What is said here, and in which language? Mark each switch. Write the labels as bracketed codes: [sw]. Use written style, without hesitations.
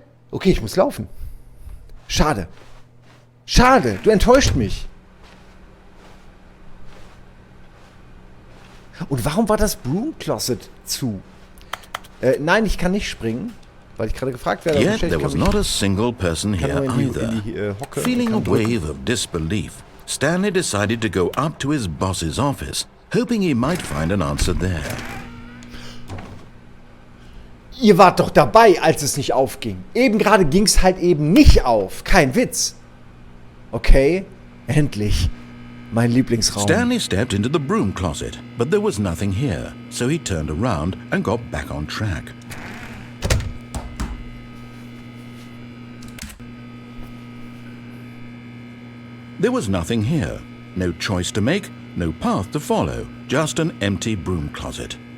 [de] Okay, ich muss laufen. Schade. Schade, du enttäuscht mich. Und warum war das Broom Closet zu? Nein, ich kann nicht springen, weil ich gerade gefragt werde. [en] Yet there was not a single person here either. Feeling a wave of disbelief, Stanley decided to go up to his boss's office, hoping he might find an answer there. [de] Ihr wart doch dabei, als es nicht aufging. Eben gerade ging es halt eben nicht auf. Kein Witz. Okay, endlich. Mein Lieblingsraum. [en] Stanley stepped into the broom closet, but there was nothing here, so he turned around and got back on track. There was nothing here. No choice to make, no path to follow, just an empty broom closet.